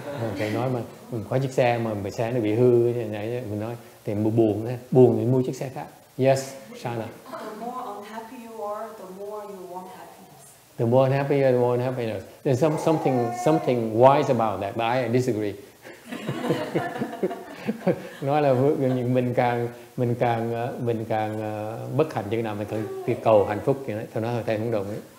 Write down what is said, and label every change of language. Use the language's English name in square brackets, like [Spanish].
[Vietnamese] Okay, nói mà mình có chiếc xe mà xe nó bị hư này, mình nói thì buồn thì mua chiếc xe khác. [English] Yes, Shana. The more unhappy you are, the more you want happiness. The more unhappy, the more unhappiness. There's something wise about that, but I disagree. [Vietnamese] Nói là mình càng bất hạnh chừng nào mình càng cầu hạnh phúc vậy đó. Thôi nói thầy không đồng ý.